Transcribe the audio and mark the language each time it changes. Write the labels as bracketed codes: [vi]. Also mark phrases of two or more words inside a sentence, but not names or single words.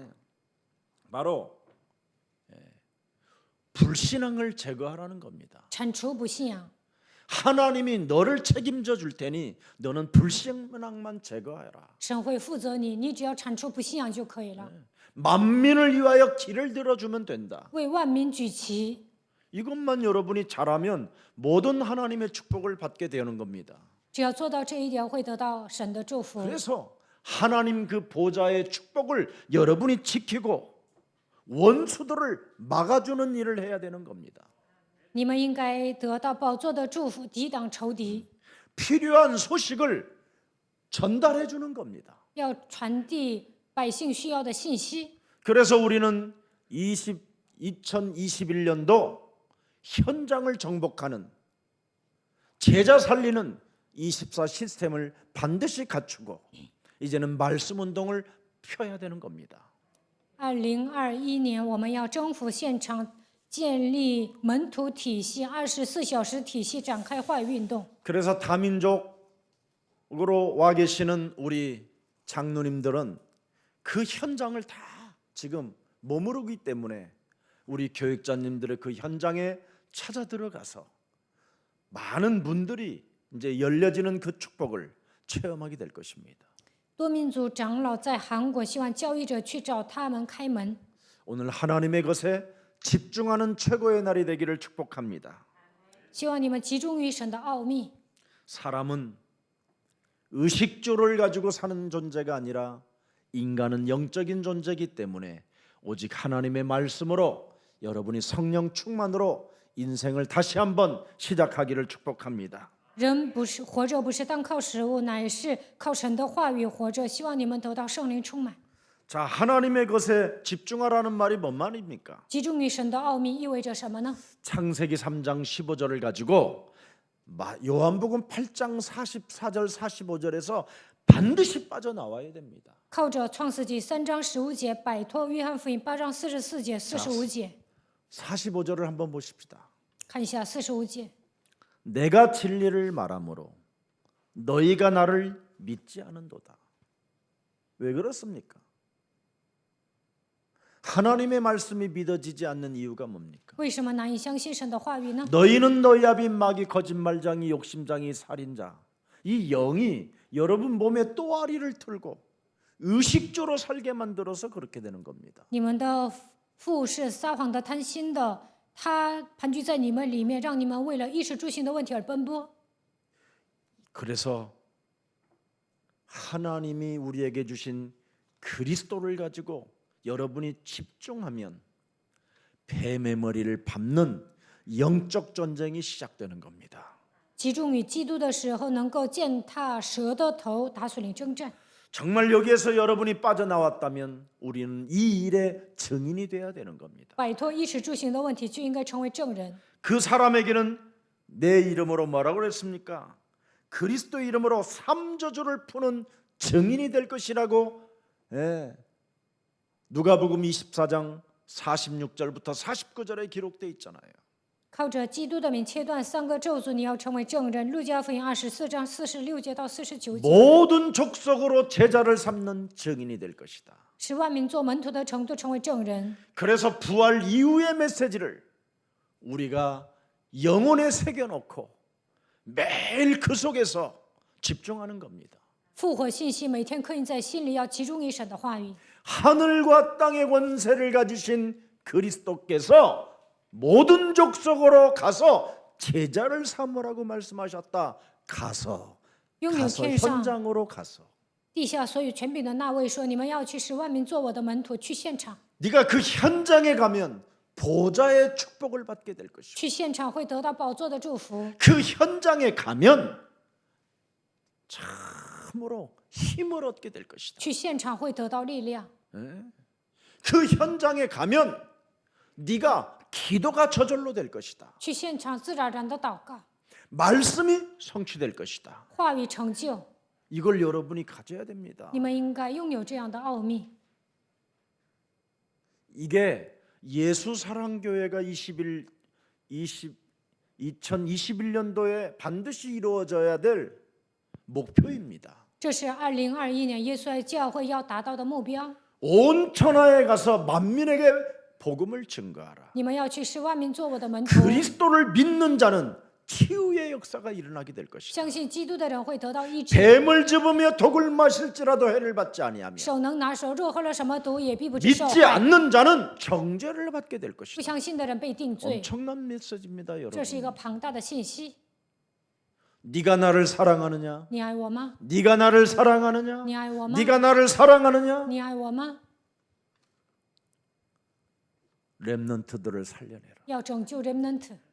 [ko] 바로 불신앙을 제거하라는 겁니다. [zh] 铲除不信仰。 [ko] 하나님이 너를 책임져 줄 테니 너는 불신앙만 제거하라. [zh] 神会负责你，你只要铲除不信仰就可以了。 [ko] 만민을 위하여 길을 들어주면 된다. [zh] 为万民举旗， [ko] 이것만 여러분이 잘하면 모든 하나님의 축복을 받게 되는 겁니다. [zh] 只要做到这一点，会得到神的祝福。 [ko] 그래서 하나님 그 보좌의 축복을 여러분이 지키고 원수들을 막아주는 일을 해야 되는 겁니다. [zh] 你们应该得到宝座的祝福，抵挡仇敌， [ko] 필요한 소식을 전달해 주는 겁니다. [zh] 要传递百姓需要的信息。 [ko] 그래서 우리는 2021년도 현장을 정복하는 제자 살리는 24 시스템을 반드시 갖추고 이제는 말씀 운동을 펴야 되는 겁니다. [zh] 2021 年，我们要征服现场，建立门徒体系、24小时体系，展开话语运动。 [ko] 그래서 다민족으로 와 계시는 우리 장로님들은 그 현장을 다 지금 머무르기 때문에 우리 교육자님들의 그 현장에 찾아 들어가서 많은 분들이 이제 열려지는 그 축복을 체험하게 될 것입니다. [zh] 多民族长老在韩国，希望教育者去找他们开门。 [ko] 오늘 하나님의 것에 집중하는 최고의 날이 되기를 축복합니다. [zh] 希望你们集中于神的奥秘。 [ko] 사람은 의식주를 가지고 사는 존재가 아니라 인간은 영적인 존재이기 때문에 오직 하나님의 말씀으로 여러분이 성령 충만으로 인생을 다시 한번 시작하기를 축복합니다. [zh] 人不是活着，不是单靠食物，乃是靠神的话语活着。希望你们得到圣灵充满， [ko] 자, 하나님의 것에 집중하라는 말이 뭔 말입니까? [zh] 集中于神的奥秘意味着什么呢？ [ko] 창세기 3장 15절을 가지고 요한복음 8장 44절 45절에서 반드시 빠져나와야 됩니다. [zh] 靠着创世纪3章15节摆脱约翰福音8章44节45节。 [ko] 45절을 한번 보십시다. [zh] 看一下45节， [ko] 내가 진리를 말하므로 너희가 나를 믿지 않은도다. 왜 그렇습니까? 하나님의 말씀이 믿어지지 않는 이유가 뭡니까? [zh] 为什么难以相信神的话语呢？ [ko] 너희는 너희 아비 마귀 거짓말장이 욕심장이 살인자 이 영이 여러분 몸에 또아리를 틀고 의식주로 살게 만들어서 그렇게 되는 겁니다. [zh] 你们的父是撒谎的、贪心的，他盘踞在你们里面，让你们为了衣食住行的问题而奔波。 [ko] 그래서 하나님이 우리에게 주신 그리스도를 가지고 여러분이 집중하면 뱀의 머리를 밟는 영적 전쟁이 시작되는 겁니다. [zh] 集中于基督的时候，能够践踏蛇的头，打属灵征战。 [ko] 정말 여기에서 여러분이 빠져나왔다면 우리는 이 일의 증인이 돼야 되는 겁니다. [zh] 摆脱衣食住行的问题，就应该成为证人。 [ko] 그 사람에게는 내 이름으로 뭐라고 그랬습니까? 그리스도 이름으로 삼저주를 푸는 증인이 될 것이라고 누가복음 24장 46절부터 49절에 기록되어 있잖아요. [zh] 靠着基督的名切断3个咒诅，你要成为证人。路加福音24章46节到49节， [ko] 모든 족속으로 제자를 삼는 증인이 될 것이다. [zh] 使万民做门徒的程度成为证人。 [ko] 그래서 부활 이후의 메시지를 우리가 영혼에 새겨놓고 매일 그 속에서 집중하는 겁니다. [zh] 复活信息每天刻印在心里，要集中于神的话语。 [ko] 하늘과 땅의 권세를 가지신 그리스도께서 모든 족속으로 가서 제자를 삼으라고 말씀하셨다. 가서 [zh] 拥有 [ko] 가서 [zh] 天上 [ko] 현장으로 가서 [zh] 地下所有权柄的那位说：“你们要去使万民做我的门徒，去现场， [ko] 네가 그 현장에 가면 보좌의 축복을 받게 될 것이고 [zh] 去现场会得到宝座的祝福。 [ko] 그 현장에 가면 참으로 힘을 얻게 될 것이다. [zh] 去现场会得到力量， [ko] 그 현장에 가면 네가 기도가 저절로 될 것이다. [zh] 去现场自然而然的祷告， [ko] 말씀이 성취될 것이다. [zh] 话语成就。 [ko] 이걸 여러분이 가져야 됩니다. [zh] 你们应该拥有这样的奥秘。 [ko] 이게 예수사랑교회가 2021년도에 반드시 이루어져야 될 목표입니다. [zh] 这是2021年耶稣爱教会要达到的目标。 [ko] 온 천하에 가서 만민에게 복음을 증거하라. [zh] 你们要去使万民做我的门徒， [ko] 그리스도를 믿는 자는 치유의 역사가 일어나게 될 것이다. [zh] 相信基督的人会得到医治。 [ko] 뱀을 집으며 독을 마실지라도 해를 받지 아니하며 [zh] 手能拿手，若喝了什么毒，也必不致受 [ko] 믿지 [zh] 害。 [ko] 않는 자는 정죄를 받게 될 [zh] 不 [ko] 것이다. [zh] 相信的人被定罪， [ko] 엄청난 메시지입니다, [zh] 这是一 [ko] 여러분. [zh] 个庞大的信息。 [ko] 네가 나를 사랑하느냐? [zh] 你爱我吗？ [ko] 네가 나를 사랑하느냐? [zh] 你爱我吗？ [ko] 네가 나를 사랑하느냐? [zh] 你爱我吗？ [ko] 렘넌트들을 살려내라. [zh] 要拯救 remnant，